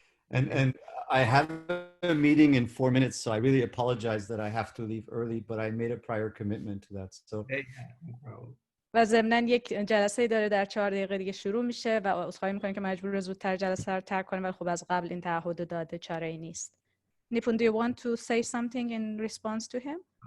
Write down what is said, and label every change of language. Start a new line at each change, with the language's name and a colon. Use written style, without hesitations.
English: And I have a meeting in 4 minutes, so I really apologize that I have to leave early, but I made a prior commitment to that. So
Persian: و ضمناً یک جلسه داره در 4 دقیقه دیگه شروع میشه و عذرخواهی میکنه که مجبور زودتر جلسه رو ترک کنه، ولی خب از قبل این تعهد داده، چاره‌ای نیست.
English: Nipun, do you want to say something in response to him?